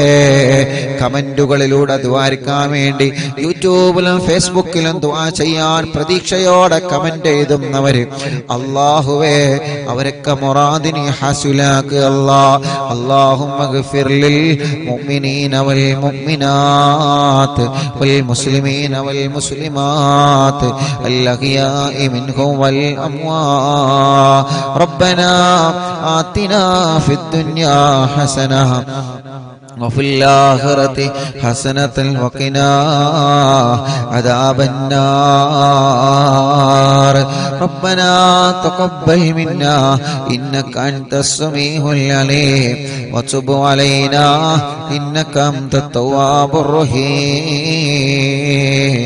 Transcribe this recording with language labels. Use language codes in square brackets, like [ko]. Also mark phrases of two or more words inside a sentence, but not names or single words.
[ml] കമന്റുകളിലൂടെ ദുആർക്കാൻ വേണ്ടി യൂട്യൂബിലും ഫേസ്ബുക്കിലും ദുആ ചെയ്യാൻ പ്രതീക്ഷയോടെ കമന്റ് എഴുതുന്നവര് അല്ലാഹുവേ അവരൊക്കെ മുറാദിനെ ഹസുലാക്ക് അല്ലാ. [ar] اللهم اغفر للمؤمنين والمؤمنات والمسلمين والمسلمات الأحياء منهم والأموات. റബ്ബനാ آتنا في الدنيا حسنة وفي الآخرة حسنة وقنا عذاب النار. ربنا تقبل منا إنك أنت السميع العليم وتب علينا إنك أنت التواب الرحيم.